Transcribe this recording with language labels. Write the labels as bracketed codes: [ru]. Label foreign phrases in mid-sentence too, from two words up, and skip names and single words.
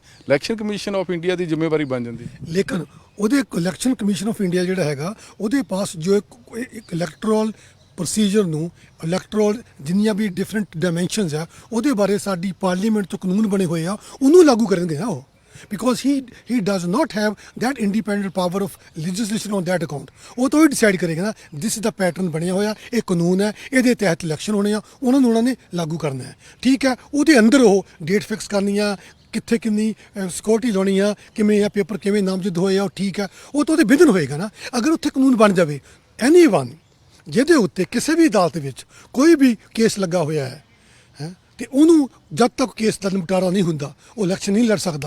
[pa] ਇਲੈਕਸ਼ਨ ਕਮਿਸ਼ਨ ਆਫ ਇੰਡੀਆ ਦੀ ਜ਼ਿੰਮੇਵਾਰੀ ਬਣ ਜਾਂਦੀ। ਲੇਕਿਨ ਉਹਦੇ ਇਲੈਕਸ਼ਨ ਕਮਿਸ਼ਨ ਆਫ ਇੰਡੀਆ ਜਿਹੜਾ ਹੈਗਾ ਉਹਦੇ ਪਾਸ ਜੋ ਇੱਕ [en] electoral procedure [pa] ਨੂੰ, ਇਲੈਕਟੋਰਲ ਜਿੰਨੀਆਂ ਵੀ [en] different dimensions [pa] ਆ ਉਹਦੇ ਬਾਰੇ ਸਾਡੀ ਪਾਰਲੀਮੈਂਟ 'ਚ ਕਾਨੂੰਨ ਬਣੇ ਹੋਏ ਆ, ਉਹਨੂੰ ਲਾਗੂ ਕਰਨਗੇ ਨਾ ਉਹ, [en] because he does not have that independent power of legislation on that account। [pa] ਉਹ ਤਾਂ ਹੀ ਡਿਸਾਈਡ ਕਰੇਗਾ ਨਾ [en] this is the pattern [pa] ਬਣਿਆ ਹੋਇਆ, ਇਹ ਕਾਨੂੰਨ ਹੈ, ਇਹਦੇ ਤਹਿਤ ਇਲੈਕਸ਼ਨ ਹੋਣੇ ਆ, ਉਹਨਾਂ ਨੇ ਲਾਗੂ ਕਰਨਾ ਹੈ। ਠੀਕ ਹੈ, ਉਹਦੇ ਅੰਦਰ ਉਹ [en] date fix [pa] ਕਰਨੀ ਆ, ਕਿੱਥੇ ਕਿੰਨੀ ਸਿਕਿਉਰਿਟੀ ਲਾਉਣੀ ਆ, ਕਿਵੇਂ ਆ ਪੇਪਰ ਕਿਵੇਂ ਨਾਮਜ਼ਦ ਹੋਏ ਆ, ਉਹ ਠੀਕ ਹੈ, ਉਹ ਤਾਂ ਉਹਦੇ ਵਿਧਨ ਹੋਏਗਾ ਨਾ। ਅਗਰ ਉੱਥੇ ਕਾਨੂੰਨ ਬਣ ਜਾਵੇ ਐਨੀਵਨ ਜਿਹਦੇ ਉੱਤੇ ਕਿਸੇ ਵੀ ਅਦਾਲਤ ਵਿੱਚ ਕੋਈ ਵੀ ਕੇਸ ਲੱਗਾ ਹੋਇਆ ਹੈ ਤੇ ਉਹਨੂੰ ਜਦ ਤੱਕ ਕੇਸ ਦਾ ਨਿਪਟਾਰਾ ਨਹੀਂ ਹੁੰਦਾ ਉਹ ਇਲੈਕਸ਼ਨ ਨਹੀਂ ਲੜ ਸਕਦਾ।